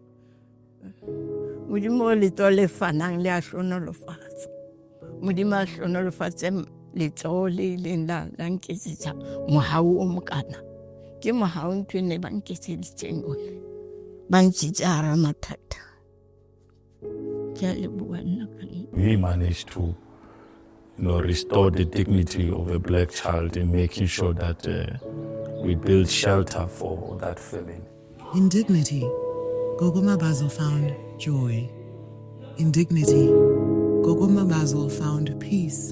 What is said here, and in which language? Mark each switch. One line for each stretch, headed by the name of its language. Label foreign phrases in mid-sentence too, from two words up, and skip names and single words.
Southern Sotho: Modimo letsoho le fanang le a hlonolofatsa Modimo a hlonolofatse letsoho le leng la nketsetsa mohau o mokana ke mohau ntwe ne ba nketseditseng ona ba ntshitse hara mathata ke le bua nna ka
English: we managed to restore the dignity of a black child in making sure that we build shelter for that family. In dignity, Gogo Mabazo found joy. In dignity, Gogo Mabazo found peace.